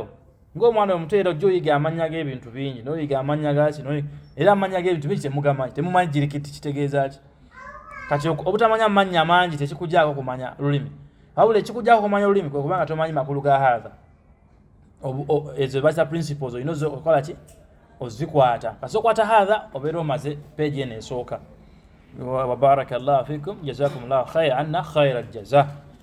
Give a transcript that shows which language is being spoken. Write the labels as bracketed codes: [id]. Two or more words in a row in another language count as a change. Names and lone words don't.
[lg] ng'omwana omuteera ojja oyiga amannya g'ebintu bingi n'oyiga amannya gaki era amannya g'ebintu bingi temumanyi jirikiti kitegeeza ki kati obutamanya amannya mangi tekikugyako kumanya lulimi wabula ekikugyako kumanya olulimi kwe kubanga tomanyi makulu ga hadha ezo bazita principles olina okola ki ozikwata kasi okwata hadha obeera omaze page eno esooka. [ar] وبارك الله فيكم جزاكم الله خيرا إن خير الجزاء.